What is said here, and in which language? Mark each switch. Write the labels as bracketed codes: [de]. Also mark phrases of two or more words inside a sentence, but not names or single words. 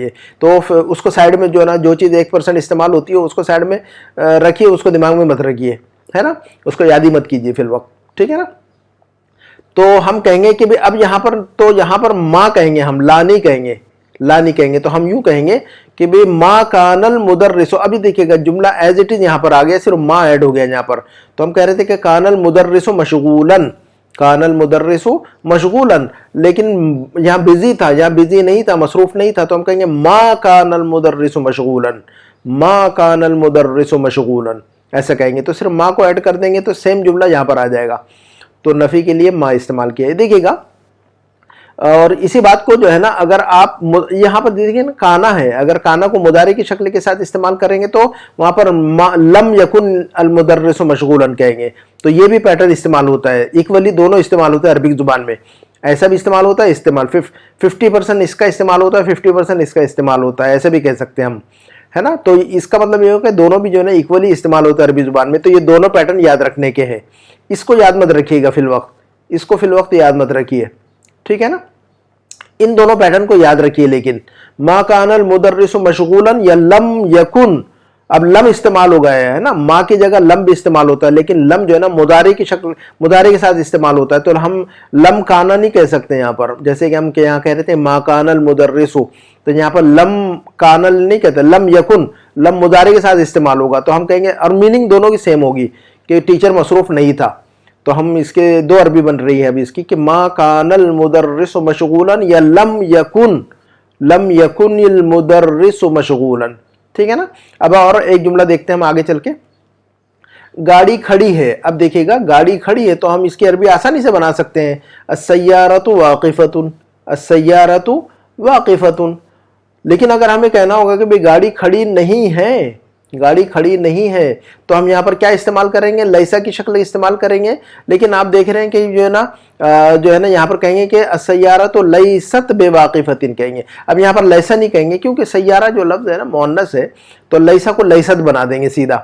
[hi] ये तो उसको साइड में जो है ना, जो चीज़ 1% इस्तेमाल होती है उसको साइड में रखिए, उसको दिमाग में मत रखिए, है ना, उसको याद ही मत कीजिए फिल वक्त, ठीक है ना। तो हम कहेंगे कि भाई अब यहाँ पर, तो यहाँ पर माँ कहेंगे हम, ला नहीं कहेंगे, ला नहीं कहेंगे। तो हम यूं कहेंगे कि भाई [ar] ما كان المدرس. [hi] अभी देखिएगा जुमला [en] as it is [hi] यहाँ पर आ गया, सिर्फ माँ ऐड हो गया यहाँ पर। तो हम कह रहे थे कि [ar] كان المدرس مشغولا، كان المدرس مشغولا, [hi] लेकिन यहाँ बिजी था, यहाँ बिजी नहीं था, मसरूफ नहीं था। तो हम कहेंगे [ar] ما كان المدرس مشغولا، ما كان المدرس مشغولا, [hi] ऐसा कहेंगे। तो सिर्फ माँ को ऐड कर देंगे तो सेम जुमला यहाँ पर आ जाएगा। तो नफ़ी के लिए माँ इस्तेमाल किया है, देखिएगा। और इसी बात को जो है ना, अगर आप यहाँ पर देखिए ना, काना है, अगर काना को मुदारे की शक्ल के साथ इस्तेमाल करेंगे तो वहाँ पर [ar] لم يكن المدرس مشغولا [hi] कहेंगे। तो ये भी पैटर्न इस्तेमाल होता है, इक्वली दोनों इस्तेमाल होता है अरबिक ज़ुबान में। ऐसा भी इस्तेमाल होता है, इस्तेमाल 50% इसका इस्तेमाल होता है, 50% इसका इस्तेमाल होता है, ऐसे भी कह सकते हैं हम, है ना। तो इसका मतलब ये हो कि दोनों भी जो है ना इक्वली इस्तेमाल होता है अरबी ज़ुबान में। तो ये दोनों पैटर्न याद रखने के हैं, इसको याद मत रखिएगा फिल वक्त, इसको फिल वक्त याद मत रखिए, ठीक है ना। इन दोनों पैटर्न को याद रखिए। लेकिन [ar] ما كان المدرس مشغولا [hi] या [ar] لم يكن, [hi] अब लम इस्तेमाल हो गया है ना, माँ की जगह लम भी इस्तेमाल होता है, लेकिन लम जो है ना मुदारे की शक्ल, मुदारे के साथ इस्तेमाल होता है। तो हम [ar] لم كان [hi] नहीं कह सकते यहाँ पर, जैसे कि हम यहाँ कह रहे थे [ar] ما كان المدرس, [hi] तो यहाँ पर [ar] لم كان [hi] नहीं कहते, [ar] لم يكن, [hi] लम मुदारे के साथ इस्तेमाल होगा। तो हम कहेंगे, और मीनिंग दोनों की सेम होगी कि टीचर मसरूफ नहीं था। तो हम इसके दो अरबी बन रही है अभी इसकी, कि [ar] ما كان المدرس مشغولا [hi] या [ar] لم يكن المدرس مشغولا, [hi] ठीक है ना। अब और एक जुमला देखते हैं हम आगे चल के। गाड़ी खड़ी है, अब देखिएगा गाड़ी खड़ी है तो हम इसकी अरबी आसानी से बना सकते हैं, [ar] السيارة واقفة، السيارة واقفة. [hi] लेकिन अगर हमें कहना होगा कि भाई गाड़ी खड़ी नहीं है, गाड़ी खड़ी नहीं है, तो हम यहाँ पर क्या इस्तेमाल करेंगे, लैसा की शक्ल इस्तेमाल करेंगे। लेकिन आप देख रहे हैं कि जो है ना यहाँ पर कहेंगे कि अस्सय्यारा तो [ar] ليست بواقفة [hi] कहेंगे। अब यहाँ पर लैसा नहीं कहेंगे, क्योंकि सय्यारा जो लफ्ज़ है ना मुअन्नस है, तो लैसा को लैसत बना देंगे सीधा।